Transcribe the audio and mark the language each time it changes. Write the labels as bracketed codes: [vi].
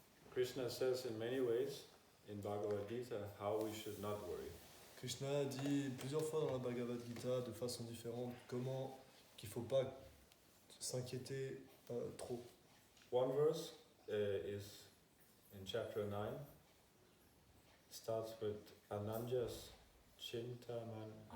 [en] Krishna says in many ways in Bhagavad Gita how we should not worry. [fr] Krishna a dit plusieurs fois dans la Bhagavad Gita de façon différente comment qu'il ne faut pas s'inquiéter trop. [en] One verse is in chapter 9, starts with Ananjas Chintaman.